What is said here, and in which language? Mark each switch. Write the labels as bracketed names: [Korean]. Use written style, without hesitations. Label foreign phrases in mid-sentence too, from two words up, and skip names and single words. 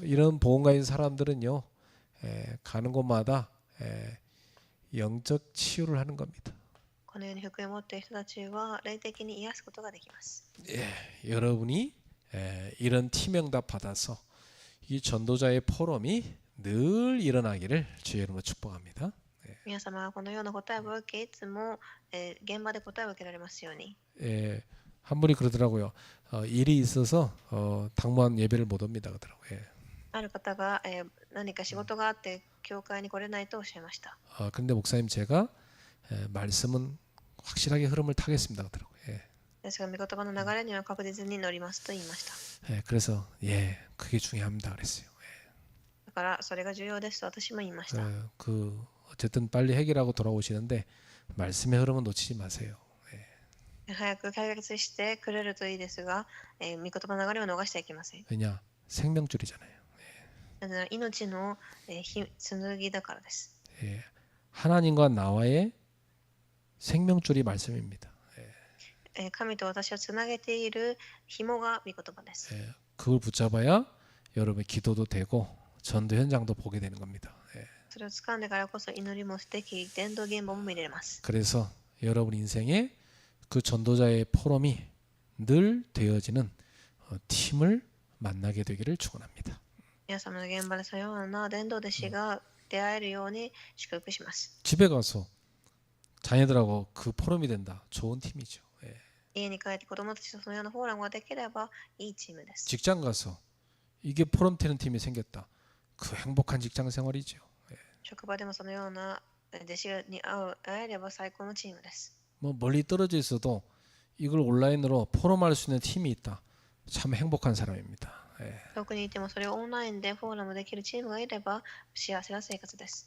[Korean] 이런 보험가인 사람들은요, 가는 곳마다 영적 치유를 하는 겁니다. [Japanese] このように福音を持っている人たちは霊的に癒すことができます。 [Korean] 여러분이 이런 팀명답 받아서 이 전도자의 포럼이 늘 일어나기를 주의 이름으로 축복합니다. [Japanese] 皆様はこのような答えを受け、いつも現場で答えを受けられますように。 [Korean] 한 분이 그러더라고요. 일이 있어서 당무한 예배를 못 옵니다. 그러더라고요. [Japanese] ある方が何か仕事があって教会に来れないとおっしゃいました。 [Korean] 그런데 목사님 제가 말씀은 확실하게 흐름을 타겠습니다. 그러더라고요. [Japanese] ですが御言葉の流れには確実に乗りますと言いました。 [Korean] 그래서 그게 중요합니다. 그랬어요. [Japanese] だからそれが重要ですと私も言いました。 [Korean] 어쨌든 빨리 해결하고 돌아오시는데 말씀의 흐름은 놓치지 마세요. [Japanese] 早く解決してくれるといいですが、御言葉の流れを逃してはいけません。 [Korean] 왜냐? 생명줄이잖아요. [Japanese] なぜなら命の紡だからです。 [Korean] 하나님과 나와의 생명줄이 말씀입니다. [Japanese] 神と私をつなげている紐が御言葉です。 [Korean] 그걸 붙잡아야 여러분의 기도도 되고 전도 현장도 보게 되는 겁니다. [Japanese] それを掴んでからこそ祈りもでき、伝道現場も見れます。 [Korean] 그래서 여러분 인생에 그 전도자의 포럼이 늘 되어지는 팀을 만나게 되기를 축원합니다. [Japanese] 皆様の現場でそのような伝道弟子が出会えるように祝福します。 [Korean] 집에 가서 자녀들하고 그 포럼이 된다. 좋은 팀이죠. [Japanese] 家に帰って子供たちとそのようなフォーラムができればいいチームです。 [Korean] 직장 가서 이게 포럼 되는 팀이 생겼다. 그 행복한 직장 생활이죠. [Japanese] 職場でもそのような弟子に会えれば最高のチームです。 [Korean] 뭐 멀리 떨어져 있어도 이걸 온라인으로 포럼할 수 있는 팀이 있다. 참 행복한 사람입니다. [Japanese] 遠くにいてもそれをオンラインでフォーラムできるチームがいれば幸せな生活です。